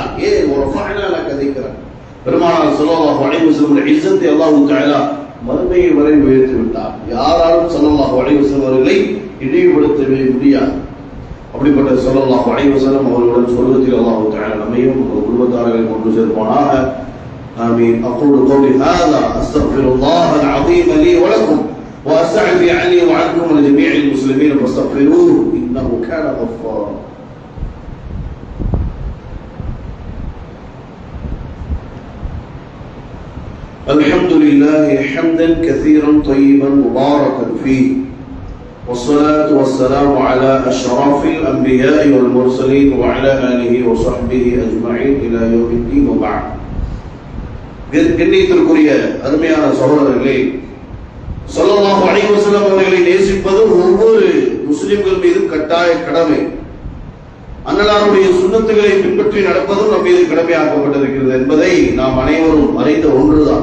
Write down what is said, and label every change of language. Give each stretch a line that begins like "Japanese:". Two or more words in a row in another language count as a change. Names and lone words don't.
Tamil: ஒரு ஃபஅலால கதைக்கிறான். பெருமானார்
Arabic: صلى الله عليه وسلم
Tamil: இஸ்ஸத்தை
Arabic: الله تعالى
Tamil: மறுமையை வரை உயர்த்தி விட்டார். யாராலும்
Arabic: صلى الله عليه وسلم
Tamil: அவர்களை இழிவுபடுத்தவே முடியாது. அப்படிப்பட்ட
Arabic: صلى الله عليه وسلم
Tamil: அவர்களுடன் சொர்க்கத்தில்
Arabic: الله تعالى
Tamil: நம்மையும் குடும்பத்தார்களையும் கொண்டு சேர்ப்பானாக.
Arabic: آمين. أقول قولي هذا أستغفر الله العظيم لي ولكم وأستعفي عني وعنكم ولجميع المسلمين فاستغفروه إنه كان غفارا. الحمد لله حمدا كثيرا طيبا مباركا فيه والصلاة والسلام على أشرف الأنبياء والمرسلين وعلى آله وصحبه أجمعين إلى يوم الدين وبعد.
Tamil: கண்ணியத்திற்குரிய அருமையான சகோதரர்களே,
Arabic: صلى الله عليه وسلم
Tamil: அவர்களை நேசிப்பது ஒவ்வொரு முஸ்லிம்கள் மீதும் கட்டாய கடமை. அன்னலாருடைய சுன்னத்துகளை பின்பற்றி நடப்பதும் நம் மீது கடமையாக்கப்பட்டிருக்கிறது என்பதை நாம் அனைவரும் அறிந்த ஒன்றுதான்.